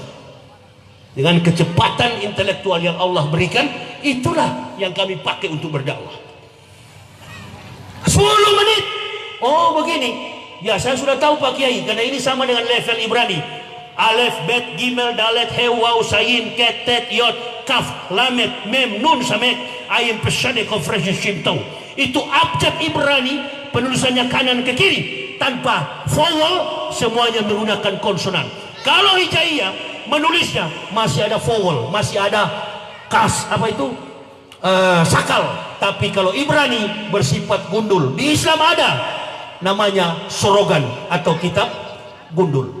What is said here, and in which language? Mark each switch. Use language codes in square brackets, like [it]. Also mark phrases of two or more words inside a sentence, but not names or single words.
[id] Dengan kecepatan intelektual yang Allah berikan, itulah yang kami pakai untuk berdakwah. 10 menit. Oh begini, ya saya sudah tahu Pak Kiai, karena ini sama dengan level Ibrani. [he] אלף, בית, גימל, דלת, He, וו, זין, חית, טית, יוד, כף, למד, מם, נון, סמך, עין, פא־צדי, Konferensi, Shimtau. [id] Itu abjad Ibrani, penulisannya kanan ke kiri, tanpa vowel, semuanya menggunakan konsonan. Kalau Hijaiyah menulisnya masih ada vowel, masih ada kas, apa itu? Sakal. Tapi kalau Ibrani bersifat gundul. Di Islam ada namanya sorogan atau kitab gundul.